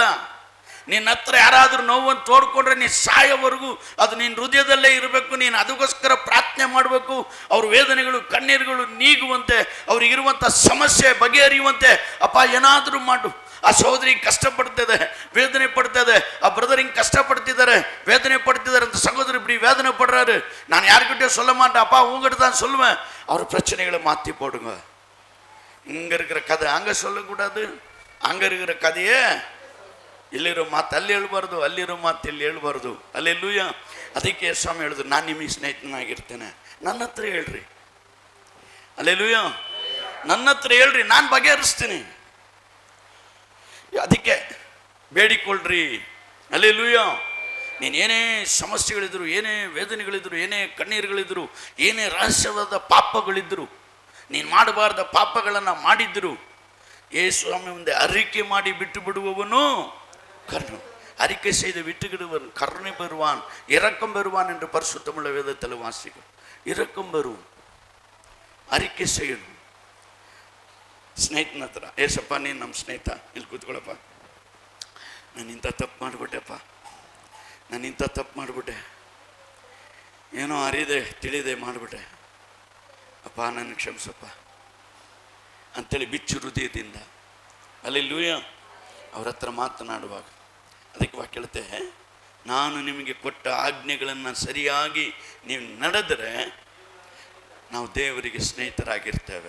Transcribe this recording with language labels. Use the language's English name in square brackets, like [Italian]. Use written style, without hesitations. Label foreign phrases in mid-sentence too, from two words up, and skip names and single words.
[Kannada] ನಿನ್ನ ಹತ್ರ ಯಾರಾದರೂ ನೋವನ್ನು ತೋಡ್ಕೊಂಡ್ರೆ ನೀನು ಸಾಯೋವರೆಗೂ ಅದು ನಿನ್ನ ಹೃದಯದಲ್ಲೇ ಇರಬೇಕು. ನೀನು ಅದಕ್ಕೋಸ್ಕರ ಪ್ರಾರ್ಥನೆ ಮಾಡಬೇಕು. ಅವ್ರ ವೇದನೆಗಳು ಕಣ್ಣೀರುಗಳು ನೀಗುವಂತೆ, ಅವ್ರಿಗಿರುವಂಥ ಸಮಸ್ಯೆ ಬಗೆಹರಿಯುವಂತೆ ಅಪ್ಪ ಏನಾದರೂ ಮಾಡು. ಆ ಸಹೋದರಿಗೆ ಕಷ್ಟಪಡ್ತಿದೆ, ವೇದನೆ ಪಡ್ತದೆ, ಆ ಬ್ರದರ್ ಹಿಂಗೆ ಕಷ್ಟಪಡ್ತಿದ್ದಾರೆ, ವೇದನೆ ಪಡ್ತಿದ್ದಾರೆ ಅಂತ [Tamil] சகோதரி இப்படி வேதனை படுறாரு. நான் யாருக்கிட்டே சொல்ல மாட்டேன், அப்பா உங்ககிட்ட தான் சொல்லுவேன். அவர் பிரச்சனைகளை மாற்றி போடுங்க. இங்கே இருக்கிற கதை அங்கே சொல்லக்கூடாது, அங்கே இருக்கிற கதையே [Kannada] ಇಲ್ಲಿರೋ ಮಾತು ಅಲ್ಲಿ ಹೇಳ್ಬಾರ್ದು, ಅಲ್ಲಿರೋ ಮಾತು ಇಲ್ಲಿ ಹೇಳ್ಬಾರ್ದು. ಅಲ್ಲೆಲ್ಲೂಯ್ಯ. ಅದಕ್ಕೆ ಸ್ವಾಮಿ ಹೇಳಿದ್ರು, ನಾನು ನಿಮಗೆ ಸ್ನೇಹಿತನಾಗಿರ್ತೇನೆ, ನನ್ನ ಹತ್ರ ಹೇಳ್ರಿ. ಅಲ್ಲೆಲ್ಲೂಯ್ಯ. ನನ್ನ ಹತ್ರ ಹೇಳ್ರಿ, ನಾನು ಬಗೆಹರಿಸ್ತೀನಿ. ಅದಕ್ಕೆ ಬೇಡಿಕೊಳ್ಳ್ರಿ. ಅಲ್ಲೆಲ್ಲೂಯ್ಯ. ನೀನೇನೇ ಸಮಸ್ಯೆಗಳಿದ್ರು, ಏನೇ ವೇದನೆಗಳಿದ್ರು, ಏನೇ ಕಣ್ಣೀರುಗಳಿದ್ರು, ಏನೇ ರಹಸ್ಯವಾದ ಪಾಪಗಳಿದ್ರು, ನೀನು ಮಾಡಬಾರ್ದ ಪಾಪಗಳನ್ನು ಮಾಡಿದ್ರು, ಸ್ವಾಮಿ ಮುಂದೆ ಅರಿಕೆ ಮಾಡಿ ಬಿಟ್ಟು ಬಿಡುವವನು [Tamil] அறிக்கை செய்து விட்டுகிடுவன் கருணை பெறுவான், இரக்கம் பெறுவான் என்று பரிசுத்தமுள்ள வேதத்தில் வாசிக்கும். இரக்கம் பெறும், ಅರಿಕೆ செய்யணும். [Kannada] ಸ್ನೇಹಿತನ ಹತ್ರ, ಏಸಪ್ಪ ನೀನು ನಮ್ಮ ಸ್ನೇಹಿತ, ಇಲ್ಲಿ ಕೂತ್ಕೊಳ್ಳಪ್ಪ, ನಾನು ಇಂಥ ತಪ್ಪು ಮಾಡಿಬಿಟ್ಟೆಪ್ಪ, ನಾನು ಇಂಥ ತಪ್ಪು ಮಾಡಿಬಿಟ್ಟೆ, ಏನೋ ಅರಿದೆ ತಿಳಿದೆ ಮಾಡಿಬಿಟ್ಟೆ, ಅಪ್ಪ ನನ್ನ ಕ್ಷಮಿಸಪ್ಪ ಅಂಥೇಳಿ ಬಿಚ್ಚು ಹೃದಯದಿಂದ ಅಲ್ಲೆಲ್ಲೂಯ್ಯ ಅವ್ರ ಹತ್ರ ಮಾತನಾಡುವಾಗ ಅದಕ್ಕೆ ವಾಕ್ಯಳುತ್ತೆ, ನಾನು ನಿಮಗೆ ಕೊಟ್ಟ ಆಜ್ಞೆಗಳನ್ನು ಸರಿಯಾಗಿ ನೀವು ನಡೆದರೆ ನಾವು ದೇವರಿಗೆ ಸ್ನೇಹಿತರಾಗಿರ್ತೇವೆ.